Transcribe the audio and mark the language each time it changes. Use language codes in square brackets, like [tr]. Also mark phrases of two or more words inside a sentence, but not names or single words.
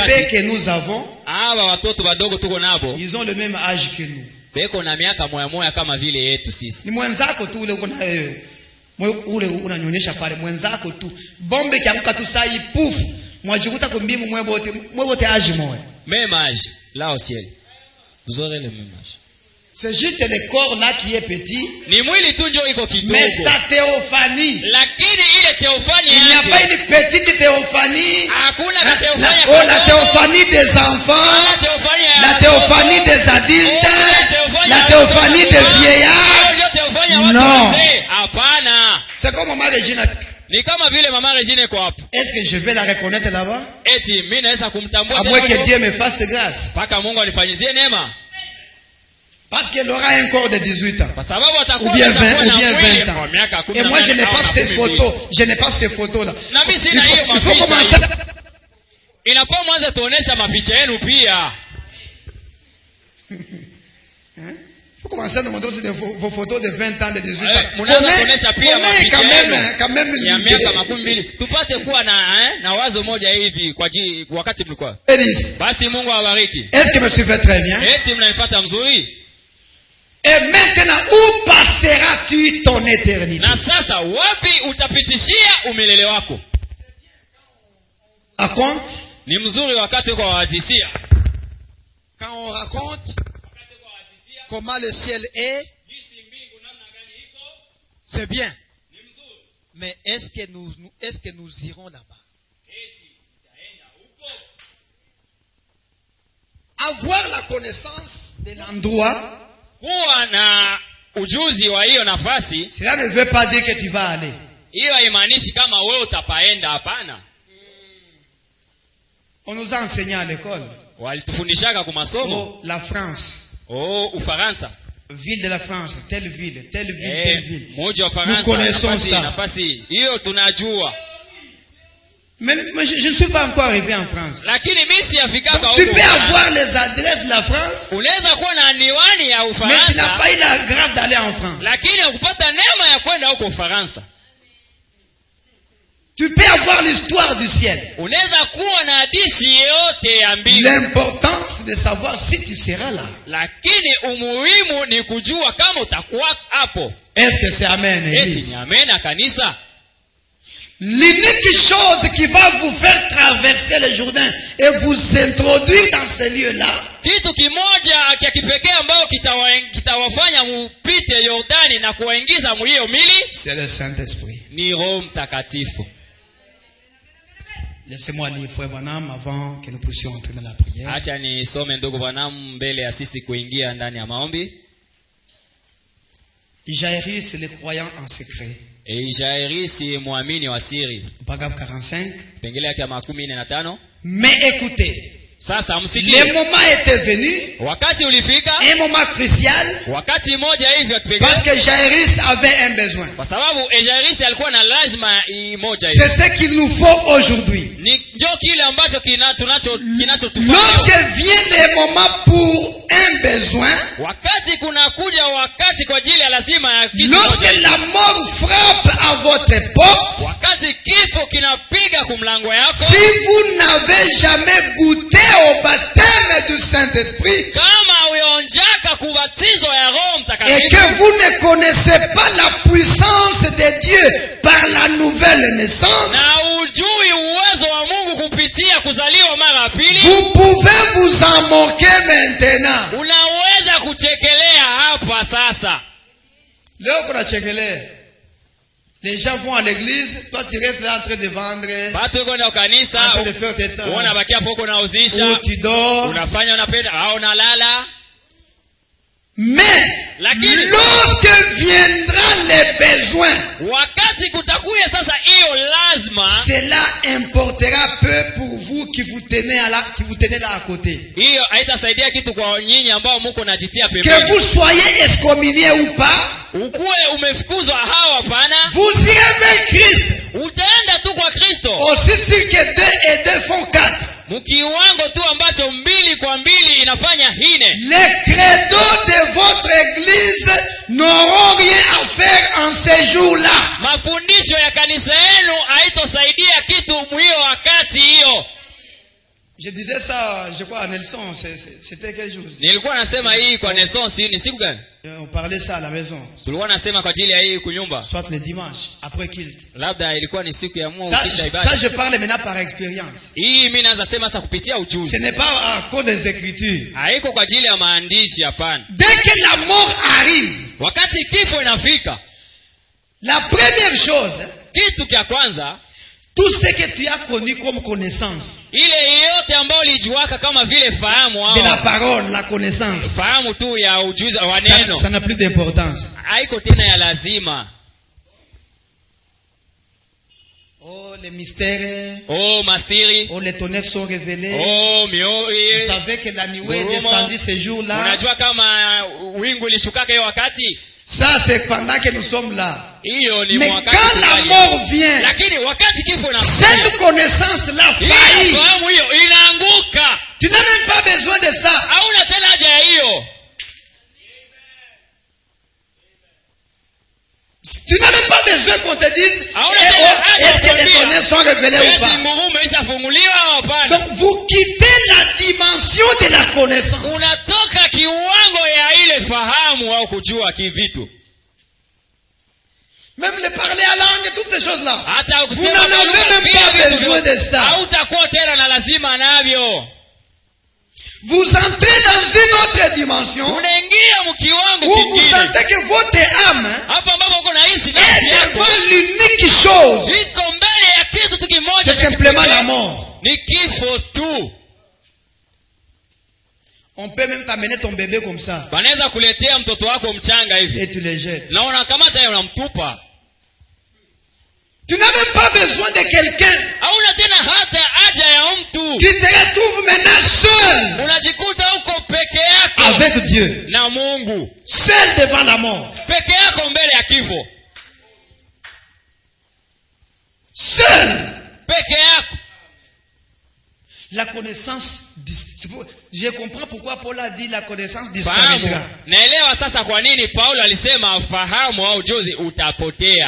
[sw] wakati [fr] que nous avons, [sw] hawa watoto wadogo tuko nabo [fr] ils ont le même âge que nous. [sw] beko na miaka moya kama vile yetu sisi. Ni mwenzako tu ule kuna ule unanyonyesha pale mwenzako tu. Bombe kianguka tu saa hii puf, mwajikuta kwa mbingu mwebote âge moya. [fr] Même âge là au ciel. Vous aurez le même âge. C'est juste le corps là qui est petit, [sw] Ni mwili tu ndio iko kidogo. [fr] mais sa théophanie. [sw] Lakini ile teofani [fr] Il n'y a [sw] yake [fr] pas une petite théophanie. [sw] hakuna [fr] Hein? [sw] teofani [fr] La théophanie des enfants, la théophanie des adultes, la théophanie des vieillards. Non. [sw] Hapana. [fr] C'est comme Maman Regina. [sw] Ni kama vile mama Regine kwa hapo. [fr] Est-ce que je vais la reconnaître là-bas? [sw] Eti mimi naweza kumtambua [fr] À moins que Dieu me fasse grâce. [sw] paka Mungu anifanyizie neema. [fr] Parce qu'elle aura un corps de 18 ans. [sw] Kwa sababu atakuwa [fr] Ou bien [sw] atakuwa 20, na [fr] ou bien [sw] mwili 20 kwa [fr] ans. [sw] miaka 18 [fr] Et moi, je n'ai au pas ces 12. photos. Je n'ai pas ces photos-là. [sw] Na mimi [fr] Il [sw] sina hiyo [fr] faut [sw] mapicha. [fr] commencer. [sw] Inafaa mwanze tuonesha mapicha yenu pia. [fr] Hein? Il faut commencer à nous montrer aussi vos photos de 20 ans, de 18 ans. [sw] Mnaanza kuonesha pia [fr] On est [sw] mapicha [fr] quand même [sw] yenu ya [fr] une [sw] miaka [fr] idée. [sw] 12 tupate kuwa na wazo moja hivi kwa wakati mlikuwa. [fr] Élise, [sw] Basi Mungu awabariki. [fr] est-ce que me suivez très bien? [sw] Eti mnanifuata mzuri? [fr] Et maintenant, où passeras-tu ton éternité? [sw] Na sasa wapi utapitishia umilele wako? [fr] Raconte. [sw] Ni mzuri wakati uko wazisia. [fr] Quand on raconte comment le ciel est, c'est bien. Mais est-ce que nous irons là-bas? Avoir la connaissance de l'endroit, [sw] Kuwa na ujuzi wa hiyo nafasi, [fr] cela ne veut pas dire que tu vas aller. [sw] hiyo haimaanishi kama wewe utapaenda, hapana. [fr] On nous a enseigné à l'école. [sw] Walitufundishaka kwa masomo. [fr] Oh, la France. [sw] Ufaransa. [fr] Ville de la France, telle ville, telle ville, telle ville. [sw] Moja wa [fr] Nous [sw] Faransa. [fr] connaissons ça. [sw] Nafasi hiyo tunajua. [fr] Mais je ne suis pas encore arrivé en France. [sw] Lakini mimi siafika [fr] Donc, tu peux avoir les adresses de la France, [sw] unaweza kuwa na niwani ya [fr] mais tu n'as [sw] Ufaransa, [fr] pas eu la grâce d'aller en France. [sw] lakini ukupata neema ya kwenda huko Ufaransa. [fr] Tu peux avoir l'histoire du ciel. [sw] Unaweza kuwa na hadithi yote ya mbingu. [fr] L'important, c'est de savoir si tu seras là. [sw] Lakini umuhimu ni kujua kama utakuwa hapo. [fr] Est-ce que c'est amen, [sw] Eti [fr] Élise? [sw] ni amena kanisa. [fr] L'unique chose qui va vous faire traverser le Jourdain et vous introduire dans ce lieu-là, [sw] Kitu kimoja cha kipekee ambao kitawafanya mupite Yordani na kuwaingiza mlio mili [fr] c'est le Saint-Esprit. [sw] ni Roho Mtakatifu. [fr] Laissez-moi lire Frère Branham avant que nous puissions entrer dans la prière. [sw] Acha nisome ndugu Branham mbele ya sisi kuingia ndani ya maombi. [fr] Jairus, le croyant en secret. [sw] Jairisi muamini wa siri. [fr] Paragraphe 45. [sw] Pengele yake ya 15. [fr] Mais écoutez, [sw] Sasa msikie. [fr] le moment était venu, [sw] Wakati ulifika, [fr] un moment crucial, [sw] wakati mmoja hivi wa kipekee, [fr] parce que Jairus avait un besoin. [sw] kwa sababu Jairisi alikuwa na lazima moja hivi. [fr] C'est ce qu'il nous faut aujourd'hui. [sw] Ni ndio kile ambacho kinachotufanya. [fr] Lorsque vient le moment pour un besoin, [sw] Wakati kunakuja wakati kwa ajili ya lazima ya kitu [fr] lorsque [sw] moja. [fr] la mort frappe à votre porte, [sw] Wakati kifo kinapiga kumlango yako, [fr] si vous n'avez jamais goûté au baptême du Saint-Esprit [sw] kama uonjaka kubatizo ya Roho [fr] et [sw] Mtakatifu [fr] que vous ne connaissez pas la puissance de Dieu par la nouvelle naissance, [sw] na ujui uwezo wa Mungu kupitia kuzaliwa mara ya pili, [fr] vous pouvez vous en moquer maintenant. [sw] unaweza kuchekelea hapa sasa. Leo kuna chekelea. [fr] Les gens vont à l'église, toi tu restes là en train de vendre, [sw] Watu kwenda kanisa, [fr] en train de faire tes temps. [sw] unabakia hapo uko nauzisha, [fr] Ou tu dors. [sw] unafanya unapenda au unalala. [fr] Mais [sw] Lakini [fr] lorsque viendra les besoins, [sw] wakati kutakuya sasa hiyo lazima, [fr] cela importera peu pour vous qui vous tenez là à côté. [sw] hiyo haitasaidia kitu kwa nyinyi ambao mko najitia [fr] Que [sw] pembeni. [fr] vous soyez excommuniés ou pas, [sw] Ukuwe umefukuzwa hao hapana, [fr] vous irez vers Christ. [sw] utaenda tu kwa Kristo. [fr] Aussi sûr que 2 et 2 font 4. [sw] Mkiwango tu ambacho 2 kwa 2 inafanya 4. [fr] Les credos de votre église n'auront rien à faire en ces jours-là. [sw] Mafundisho ya kanisa yenu haitosaidia kitu mwiyo wakati hiyo. [fr] Je disais ça, je crois, à Nelson, c'était quel jour? [sw] Nilikuwa nasema hii kwa Nelson, ni siku gani? [fr] On parlait ça à la maison. [sw] Tulikuwa nasema kwa ajili ya hii kunyumba. [fr] Soit le dimanche, après Kilt. [sw] Labda ilikuwa ni siku ya Mungu [fr] Ça, [sw] kisha ibada. [fr] ça, je parle maintenant par expérience. [sw] Hii mimi naanza sema sasa kupitia [fr] Ce [sw] ujuzi. [fr] n'est pas à cause des Écritures. [sw] Haiko kwa ajili ya maandishi hapana. [fr] Dès que la mort arrive, [sw] Wakati kifo inafika, [fr] la première chose, [sw] kitu cha kwanza, [fr] tout ce que tu as connu comme connaissance [sw] ile yote ambayo ulijuaka kama vile fahamu [fr] de la au parole, la connaissance, [sw] fahamu tu ya ujuzi wa neno, [fr] ça n'a plus d'importance. [sw] haiko tena ya lazima. [fr] Oh, les mystères, [sw] Oh masiri, [fr] oh, les tonnerres sont révélés. oh Vous [sw] mioi. [fr] savez que la nuée est [sw] Gurumo. [fr] descendue ce jour-là. [sw] Unajua kama wingu ilishukaka hiyo wakati? [fr] Ça, c'est pendant que nous sommes là. [sw] Hiyo ni [fr] Mais [sw] wakati [fr] quand la [sw] fulani. [fr] mort vient, [sw] Lakini wakati kifo na [fr] cette connaissance-là [sw] hiyo [fr] faillit. [sw] fahamu hiyo inaanguka. [fr] Tu n'as même pas besoin de ça. [sw] Hauna tena haja ya hiyo. [fr] Tu n'as même pas besoin qu'on te dise Ah, on a eh, déjà- oh, ah, est-ce que les déjà- tonnerres sont révélés ou [sw] Eti [fr] pas. [sw] ngurumo ishafunguliwa au hapana? [fr] Donc vous quittez la dimension de la connaissance. [sw] Unatoka kiwango ya ile fahamu au kujua kivitu. [fr] Même le parler à langue, toutes ces choses-là. [sw] Hata [fr] Vous n'en avez même pas besoin de ça. [sw] Hautakuwa tena na lazima navyo. [fr] Vous entrez dans une autre dimension [sw] Unaingia mkiwango [fr] où vous [sw] kingine. [fr] sentez que votre âme [sw] Hapa ambapo uko nahisi [fr] est [sw] nafsi yako [fr] devant l'unique chose. [sw] iko mbele ya kitu tu kimoja. [fr] C'est simplement la mort. [sw] Ni kifo tu. [fr] On peut même t'amener ton bébé comme ça [sw] Banaweza kuletea mtoto wako mchanga hivi. [fr] et tu le jettes. [sw] Na unakamata yeye unamtupa. [fr] Tu n'as même pas besoin de quelqu'un. [sw] Hauna tena hata haja ya mtu. [fr] Tu te retrouves maintenant seul [sw] Unajikuta uko peke yako [fr] avec Dieu. [sw] na Mungu. [fr] Seul devant la mort. [sw] Peke yako mbele ya kifo. [fr] Seul. [sw] Peke yako. [fr] La connaissance, je comprends pourquoi Paul a dit la connaissance [sw] Fahamu. [fr] disparaîtra. [sw] Naelewa sasa kwa nini Paulo alisema fahamu au ujuzi utapotea.